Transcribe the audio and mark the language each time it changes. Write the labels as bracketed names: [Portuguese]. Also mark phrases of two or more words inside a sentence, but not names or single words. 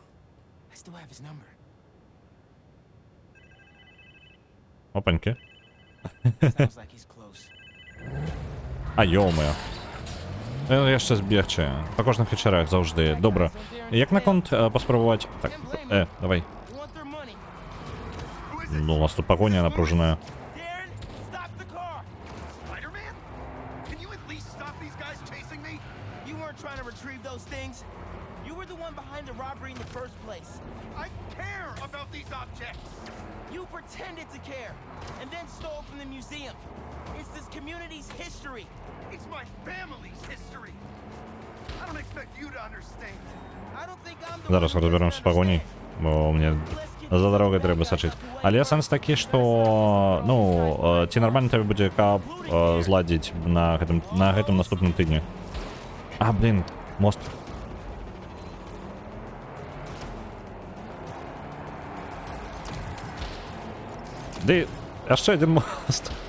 [Belarusian] Опаньки. Йо-моё. Яшчэ збегчы. Па кожных вечарах заўжды. Добра. Як наконт паспрабаваць... Так, давай. Ну, у нас тут пагоня напружаная. [English] You pretended to care, and then stole from the museum. It's this community's history. It's my family's history. I don't expect you to understand. I don't think I'm the [Belarusian] Зараз разберемся з пагоняй, бо мне за дорогой треба сачыць. Але сэнс такі, што, ну, ці нармальна табе будзе кап зладзіць на гэтым наступным тыдні. Блін, мост. Ды, яшчэ адзін мост.